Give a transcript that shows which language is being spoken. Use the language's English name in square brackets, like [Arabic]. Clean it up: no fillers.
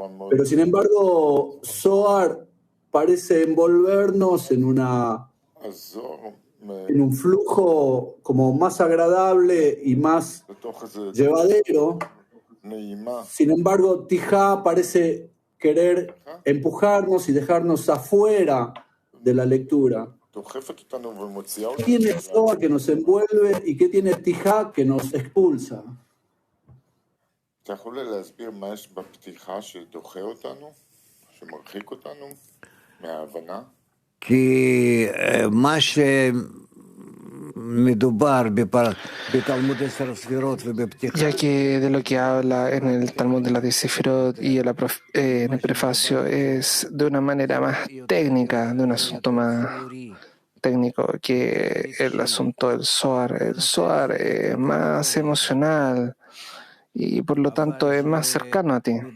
[Spanish] Pero sin embargo, Zohar parece envolvernos en un flujo como más agradable y más llevadero. Sin embargo, Tijá parece querer empujarnos y dejarnos afuera de la lectura. ¿Qué tiene Zohar que nos envuelve y qué tiene Tijá que nos expulsa? [Hebrew] אתה יכול להסביר מה יש בפתיחה שדוחה אותנו, שמרחיק אותנו מההבנה? כי מה שמדובר בתלמוד 10 ספירות ובפתיחה... [Spanish] Ya que de lo que habla en el Talmud de las 10 Sefirot y en el prefacio es de una manera más técnica, de un asunto más técnico que el asunto del Zohar. El Zohar es más emocional y por lo tanto es más cercano a ti.